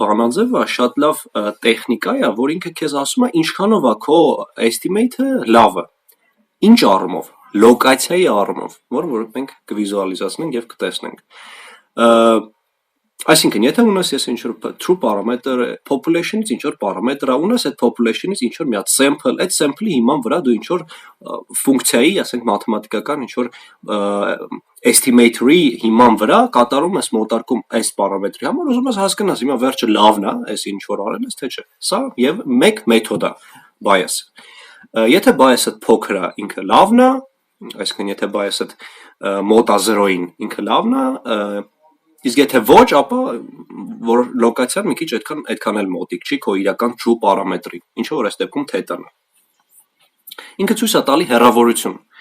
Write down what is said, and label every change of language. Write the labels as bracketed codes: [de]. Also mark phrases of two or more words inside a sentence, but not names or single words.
[hy] բանաձև է, շատ լավ տեխնիկա է, որ ինքը քեզ ասում է ինչքանով է քո estimate-ը լավը, ինչ առումով, լոկացիայի առումով, որ մենք կվիզուալիզացնենք եւ կտեսնենք։ Այսինքն, եթե ունես ես ինչ-որ [en] true parameter, [hy] population-ից ինչ-որ parameter, ունես այդ population-ից ինչ-որ մի հատ sample, այդ sample-ի հիման վրա դու ինչ-որ ֆունկցիայի, ասենք մաթեմատիկական ինչ-որ estimator-ի հիման վրա կատարում ես մոտարկում այս parameter-ի համար, ուզում ես հասկանաս, հիմա վերջը լավն է, այս ինչ-որ արել ես, թե չէ։ Սա եւ մեկ մեթոդ է bias։ Եթե bias-ը փոքր է, ինքը լավն է, այսինքն եթե bias-ը մոտ է 0-ին, ինքը լավն է, իսկ եթե ոչ, ապա որ լոկացիան մի քիչ այդքան էլ մոտիկ չի քո իրական true պարամետրին, ինչը որ այս դեպքում թետան է։ Ինքը ցույց է տալի հեռավորություն։